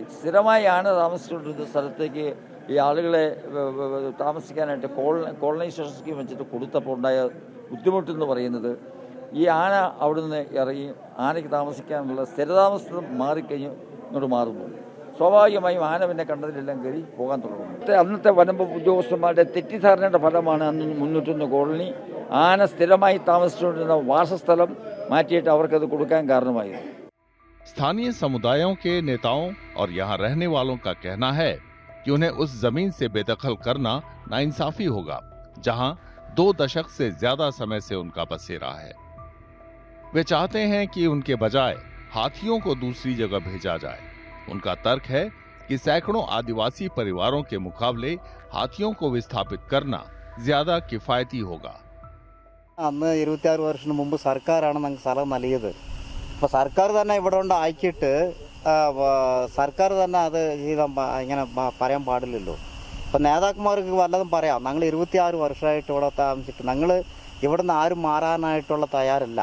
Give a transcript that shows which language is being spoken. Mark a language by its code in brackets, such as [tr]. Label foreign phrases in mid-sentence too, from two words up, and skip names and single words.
[ml] സ്ഥിരമായി ആന താമസിച്ചുകൊണ്ടിരുന്ന സ്ഥലത്തേക്ക് ഈ ആളുകളെ താമസിക്കാനായിട്ട് കോളനൈസേഷൻ സ്കീം വെച്ചിട്ട് കൊടുത്തപ്പോൾ ഉണ്ടായ ബുദ്ധിമുട്ടെന്ന് പറയുന്നത്, ഈ ആന അവിടെ നിന്ന് ഇറങ്ങി ആനയ്ക്ക് താമസിക്കാനുള്ള സ്ഥിരതാമസം മാറിക്കഴിഞ്ഞ് ഇങ്ങോട്ട് മാറുന്നു. സ്വാഭാവികമായും ആന പിന്നെ കണ്ടതിലെല്ലാം കയറി പോകാൻ തുടങ്ങുന്നു. അന്നത്തെ വനംവകുപ്പ് ഉദ്യോഗസ്ഥന്മാരുടെ തെറ്റിദ്ധാരണയുടെ ഫലമാണ് അന്ന് 301 കോളനി ആന സ്ഥിരമായി താമസിച്ചുകൊണ്ടിരുന്ന വാസസ്ഥലം മാറ്റിയിട്ട് അവർക്കത് കൊടുക്കാൻ കാരണമായത്. [hi] स्थानीय समुदायों के नेताओं और यहाँ रहने वालों का कहना है कि उन्हें उस जमीन से बेदखल करना नाइंसाफी होगा, जहाँ 2 दशक से ज्यादा समय से उनका बसेरा है। वे चाहते हैं कि उनके बजाय हाथियों को दूसरी जगह भेजा जाए। उनका तर्क है कि सैकड़ों आदिवासी परिवारों के मुकाबले हाथियों को विस्थापित करना ज्यादा किफायती होगा। [ml] അന്ന് 26 വർഷത്തിന് മുമ്പ് സർക്കാരാണ് ഞങ്ങൾക്ക് സ്ഥലം നൽകിയത്. അപ്പോൾ സർക്കാർ തന്നെ ഇവിടെ കൊണ്ട് ആക്കിയിട്ട് സർക്കാർ തന്നെ അത് ഇങ്ങനെ പറയാൻ പാടില്ലല്ലോ. അപ്പോൾ നേതാക്കന്മാർക്ക് വല്ലതും പറയാം. ഞങ്ങൾ 26 വർഷമായിട്ട് ഇവിടെ താമസിച്ചിട്ട് ഞങ്ങൾ ഇവിടെ നിന്ന് ആരും മാറാനായിട്ടുള്ള തയ്യാറല്ല.